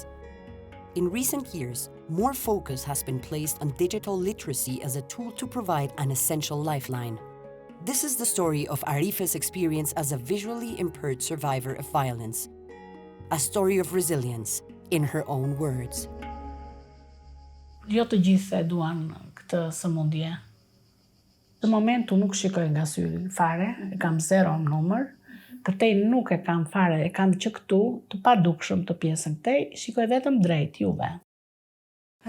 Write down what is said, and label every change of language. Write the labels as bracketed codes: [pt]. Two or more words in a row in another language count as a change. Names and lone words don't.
[en] In recent years, more focus has been placed on digital literacy as a tool to provide an essential lifeline. This is the story of Arife's experience as a visually impaired survivor of violence. A story of resilience, in her own words. [sq] Jo të gjithë e duan këtë sëmundje. Në momentu nuk shikoj nga syri fare, e kam 0 numër, këtej nuk e kam fare, e kam që këtu të padukshëm të pjesën këtej, shikoj vetëm drejt juve.